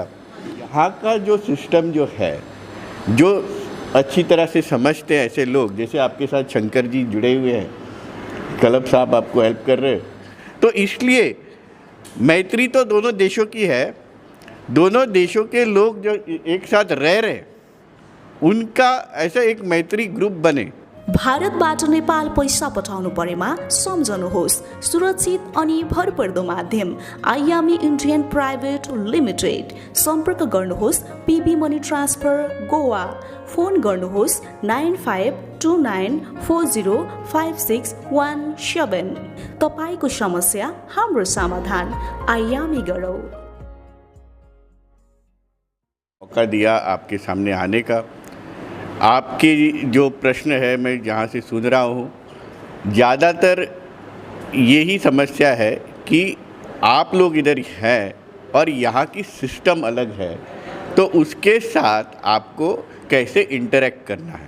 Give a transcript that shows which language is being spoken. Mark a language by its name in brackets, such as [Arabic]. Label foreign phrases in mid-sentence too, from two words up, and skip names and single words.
[Hindi] यहाँ का जो सिस्टम जो है, जो अच्छी तरह से समझते हैं ऐसे लोग, जैसे आपके साथ शंकर जी जुड़े हुए हैं, कलब साहब आपको हेल्प कर रहे हैं, तो इसलिए मैत्री तो दोनों देशों की है। दोनों देशों के लोग जो एक साथ रह रहे, उनका ऐसा एक मैत्री ग्रुप बने। [Nepali] भारतबाट नेपाल पैसा पठाउनु परेमा सम्झनुहोस् सुरक्षित अनि भरपर्दो माध्यम आयामी इन्डियन प्राइभेट लिमिटेड। सम्पर्क गर्नुहोस् पीबी मनी ट्रान्सफर गोवा। फोन गर्नुहोस् 9529405617। तपाईको समस्या हाम्रो समाधान, आयामी गरौ। [Hindi] मौका दिया आपके सामने आने का। आपके जो प्रश्न है मैं जहाँ से सुन रहा हूँ, ज़्यादातर यही समस्या है कि आप लोग इधर हैं और यहाँ की सिस्टम अलग है, तो उसके साथ आपको कैसे इंटरेक्ट करना है।